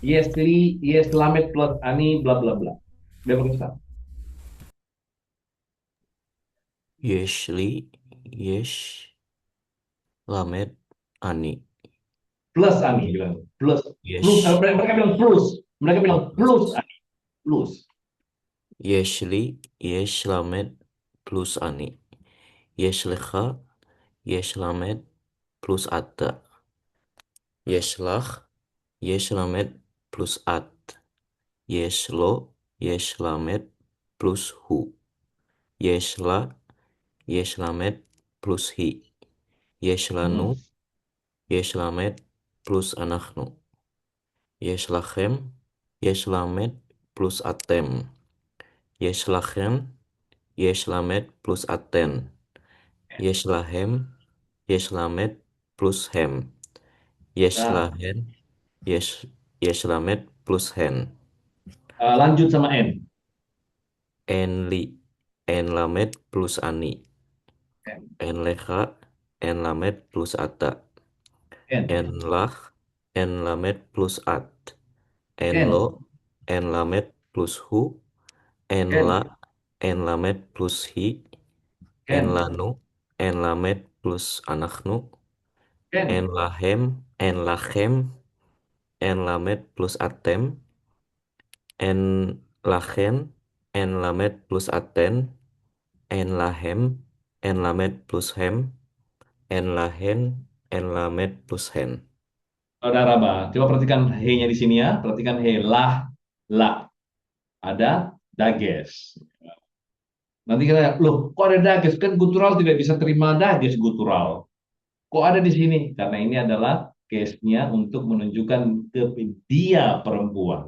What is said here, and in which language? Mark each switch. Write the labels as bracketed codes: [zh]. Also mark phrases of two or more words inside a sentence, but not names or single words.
[he] יש למד פלוס אני בלה בלה בלה. [id] Udah Ustaz. [he] יש לי, יש, למד, אני. [id] Plus ani bilang. Plus Yesh, mereka bilang plus. Mereka bilang oh, plus plus. ani. Plus. [he] יש לי, יש, למד, פלוס אני. יש לך, יש, למד, פלוס אתה. יש לך, יש, למד, פלוס את. יש לו, יש, למד, פלוס הוא. יש לה, יש, למד, פלוס היא. יש לנו, יש, למד, פלוס אנחנו. יש לכם, יש, למד, פלוס אתם. יש לכם, יש, למד, פלוס אתן. יש להם, יש, למד, פלוס הם. [id] Nah, [he] יש להן, יש, למד, פלוס הן. [id] lanjut sama n. [he] אין לי, אין למד, פלוס אני. N. אין לך, אין למד, פלוס אתה. N. אין לך, אין למד, פלוס את. אין לו, N. אין למד, פלוס הוא. אין לה, N. אין למד, פלוס היא. N. אין לנו, אין למד, פלוס אנחנו. N. אין לכם, אין למד, פלוס אתם. אין לכן, אין למד, פלוס אתן. אין להם, אין למד, פלוס הם. אין להן, אין למד, פלוס הן. [id] Saudara Ba, coba perhatikan he-nya di sini ya. Perhatikan he lah, la. Ada dages. Nanti kita, loh, kok ada dages? Kan gutural tidak bisa terima dages gutural. Kok ada di sini? Karena ini adalah case-nya untuk menunjukkan ke dia perempuan.